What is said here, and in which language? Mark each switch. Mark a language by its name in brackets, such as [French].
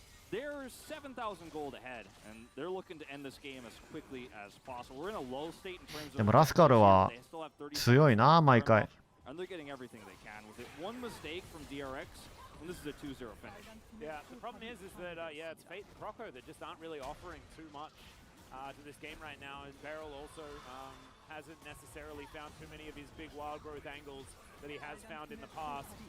[English] They're 7,000 gold ahead, and they're looking to end this game as quickly as possible. We're in a low state in terms of. [Japanese] でもラスカルは強いな、毎回。 [English] And they're getting everything they can with it. One mistake from DRX, and this is a 2-0 finish. Yeah, the problem is that yeah, it's Fate and Croco that just aren't really offering too much to this game right now. As Beryl also hasn't necessarily found too many of his big wild growth angles that he has found in the past.